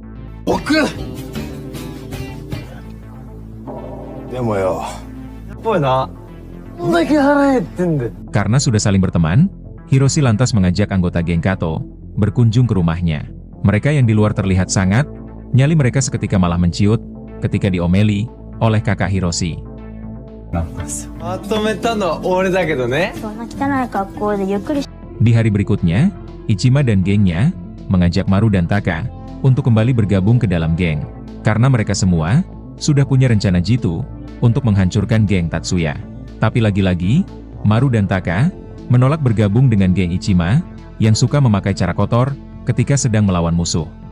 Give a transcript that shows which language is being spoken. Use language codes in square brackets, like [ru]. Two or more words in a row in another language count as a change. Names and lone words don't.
[id] Karena sudah saling berteman, Hiroshi lantas mengajak anggota geng Kato berkunjung ke rumahnya. Mereka yang di luar terlihat sangat, nyali mereka seketika malah menciut ketika diomeli oleh kakak Hiroshi. [ja] まとめたのは俺だけどね。そんな汚い格好でゆっくり [id] Di hari berikutnya, Ichima dan gengnya mengajak Maru dan Taka untuk kembali bergabung ke dalam geng. Karena mereka semua sudah punya rencana jitu untuk menghancurkan geng Tatsuya. Tapi lagi-lagi, Maru dan Taka menolak bergabung dengan geng Ichima yang suka memakai cara kotor ketika sedang melawan musuh.